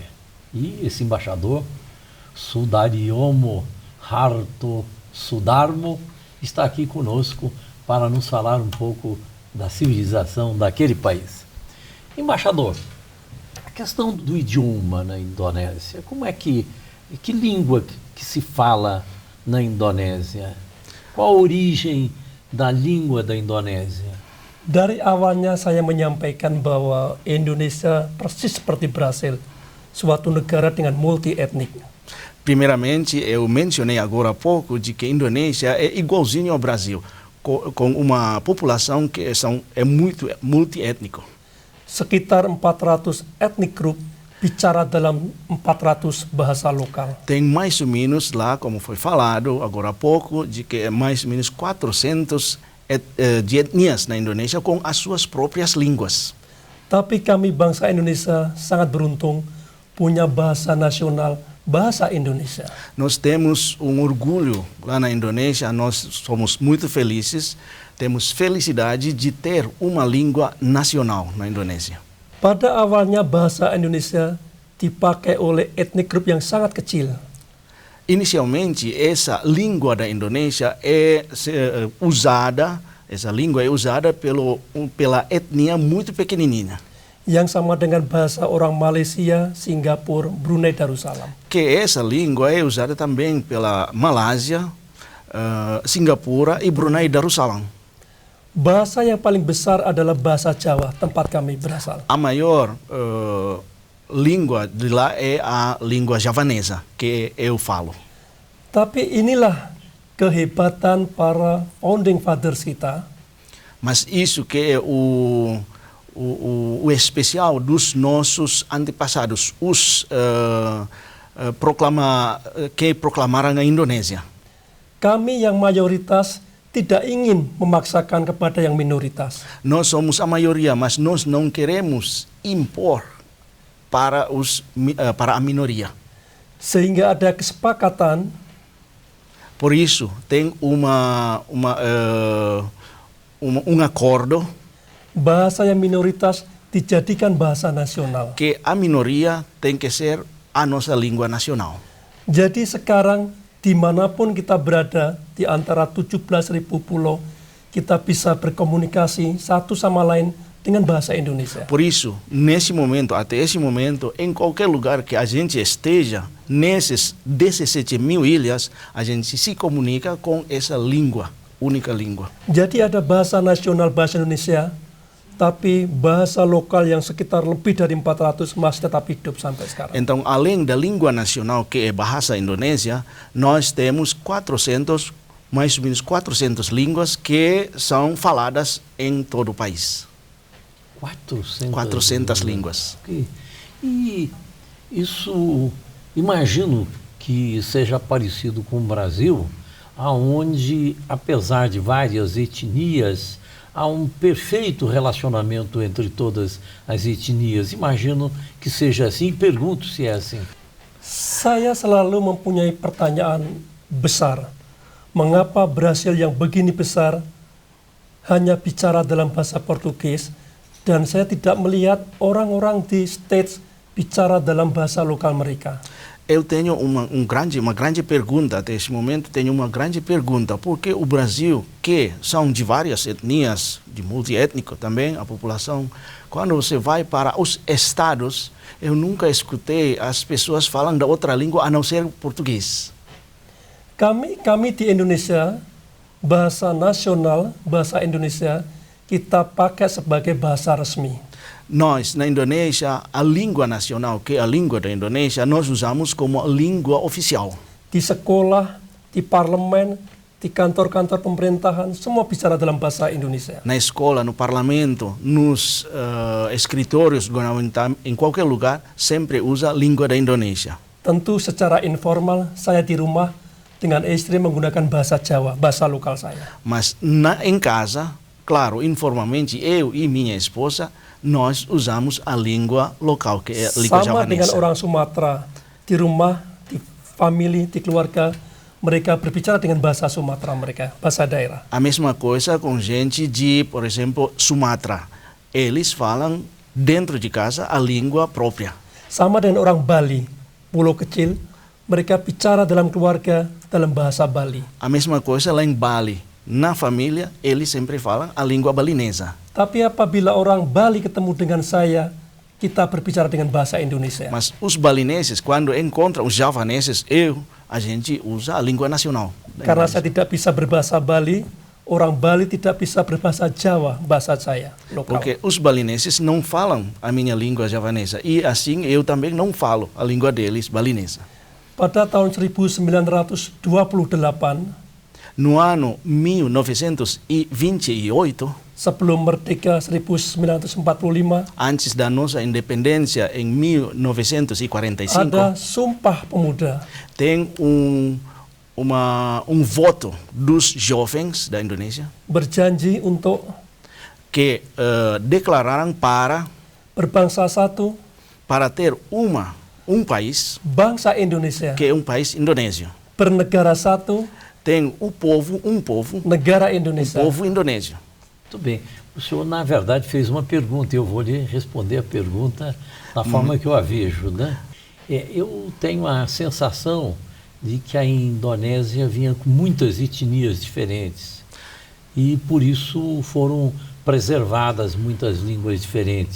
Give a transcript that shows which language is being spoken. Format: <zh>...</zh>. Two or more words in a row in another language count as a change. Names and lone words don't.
<pt>E esse embaixador, Sudaryono Harto Sudarmo, está aqui conosco para nos falar um pouco da civilização daquele país. Embaixador, a questão do idioma na Indonésia, como é que língua que se fala na Indonésia? Qual a origem da língua da Indonésia?</pt> <id>Dari awalnya saya menyampaikan bahwa Indonesia persis seperti Brasil, suatu negara dengan multi etnik.</id> <pt>Primeiramente, eu mencionei agora há pouco de que a Indonésia é igualzinho ao Brasil, com uma população que é muito multiétnico.</pt> <id>Sekitar 400</id> <en>ethnic group</en> <id>bicara dalam 400 bahasa lokal.</id> <pt>Tem mais ou menos lá, como foi falado agora há pouco, de que é mais ou menos 400 de etnias na Indonésia com as suas próprias línguas.</pt> <id>Tapi kami bangsa Indonesia sangat beruntung punya bahasa nasional, bahasa Indonesia.</id> <pt>Nós temos um orgulho lá na Indonésia, nós somos muito felizes, temos felicidade de ter uma língua nacional na Indonésia.</pt> <id>Pada awalnya bahasa Indonesia dipakai oleh etnik grup yang sangat kecil.</id> <pt>Inicialmente, essa língua da Indonésia é usada pela etnia muito pequenininha.</pt> <id>Yang sama dengan bahasa orang Malaysia, Singapura, Brunei Darussalam.</id> <pt>Que essa língua é usada também pela Malásia, Singapura e Brunei Darussalam.</pt> <id>Bahasa yang paling besar adalah bahasa Jawa, tempat kami berasal.</id> <pt>A maior língua de lá é a língua javanesa, que eu falo.</pt> <id>Tapi inilah kehebatan para</id> <en>founding fathers</en> <id>kita.</id> <pt>Mas isso que é o especial dos nossos antepassados, os que proclamaram a Indonésia.</pt> <id>Kami yang mayoritas tidak ingin memaksakan kepada yang minoritas.</id> <pt>Nós somos a maioria, mas nós não queremos impor para a minoria.</pt> <id>Sehingga ada kesepakatan.</id> <pt>Por isso, tem um acordo.</pt> <id>Bahasa yang minoritas dijadikan bahasa nasional.</id> <pt>Que a minoria tem que ser a nossa língua nacional.</pt> <id>Jadi sekarang dimanapun kita berada di antara 17.000 pulau, kita bisa berkomunikasi satu sama lain dengan bahasa Indonesia.</id> <pt>Por isso, nesse momento, até esse momento, em qualquer lugar que a gente esteja, nesses 17.000 ilhas, a gente se comunica com essa língua, única língua.</pt> <id>Jadi ada bahasa nasional bahasa Indonesia, tapi bahasa lokal yang sekitar lebih dari 400 masih tetap hidup sampai sekarang.</id> <pt>Então, além da língua nacional, que é bahasa Indonésia, nós temos mais ou menos 400 línguas que são faladas em todo o país. 400 línguas. E isso, imagino que seja parecido com o Brasil, aonde, apesar de várias etnias, há um perfeito relacionamento entre todas as etnias. Imagino que seja assim e pergunto se é assim.</pt> <id>Saya selalu mempunyai pertanyaan besar. Mengapa Brasil yang begini besar hanya bicara dalam bahasa Portugis dan saya tidak melihat orang-orang di States bicara dalam bahasa lokal mereka?</id> <pt>Eu tenho uma grande pergunta, até este momento tenho uma grande pergunta, porque o Brasil, que são de várias etnias, de multiétnico também, a população, quando você vai para os estados, eu nunca escutei as pessoas falando outra língua a não ser português.</pt> <id>Kami di Indonesia, bahasa nasional, bahasa Indonesia, kita pakai sebagai bahasa resmi.</id> <pt>Nós, na Indonésia, a língua nacional, que é a língua da Indonésia, nós usamos como a língua oficial.</pt> <id>Di sekolah, di parlemen, di kantor-kantor pemerintahan, semua bicara dalam bahasa Indonesia.</id> <pt>Na escola, no parlamento, nos escritórios governamentais, em qualquer lugar, sempre usa a língua da Indonésia.</pt> <id>Tentu secara informal, saya di rumah dengan istri menggunakan bahasa Jawa, bahasa lokal saya.</id> <pt>Mas em casa, claro, informalmente, eu e minha esposa, nós usamos a língua local, que é a língua</pt> <id>Sama</id> <pt>javanesa.</pt> <id>dengan orang Sumatera, di rumah, di family, di keluarga, mereka berbicara dengan bahasa Sumatera mereka, bahasa daerah.</id> <pt>A mesma coisa com gente de, por exemplo, Sumatra. Eles falam dentro de casa a língua própria.</pt> <id>Sama dengan orang Bali, pulau kecil, mereka bicara dalam keluarga dalam bahasa Bali.</id> <pt>A mesma coisa lá em Bali. Na família, eles sempre falam a língua balinesa.</pt> <id>Tapi apabila orang Bali ketemu dengan saya, kita berbicara dengan bahasa Indonesia.</id> <pt>Mas os balineses, quando encontram os javaneses, a gente usa a língua nacional.</pt> <id>Karena saya tidak bisa berbahasa Bali, orang Bali tidak bisa berbahasa Jawa, bahasa saya, lokal.</id> <pt>Porque os balineses não falam a minha língua javanesa. E assim eu também não falo a língua deles, balinesa.</pt> <id>Pada tahun 1928,</id> <pt>no ano 1928,</pt> <id>sebelum merdeka 1945,</id> <pt>antes da nossa independência em 1945,</pt> <id>ada Sumpah Pemuda.</id> <pt>tem um voto dos jovens da Indonésia</pt> <id>Berjanji untuk</id> <pt>que declararam</pt> <id>berbangsa satu,</id> <pt>para ter um país,</pt> <id>bangsa Indonesia,</id> <pt>que é um país indonésio.</pt> <id>bernegara satu,</id> <pt>Tem um povo,</pt> <id>negara Indonesia.</id> <pt>povo indonésio. Muito bem. O senhor, na verdade, fez uma pergunta. Eu vou lhe responder a pergunta da forma que eu a vejo, né? Eu tenho a sensação de que a Indonésia vinha com muitas etnias diferentes e, por isso, foram preservadas muitas línguas diferentes.</pt>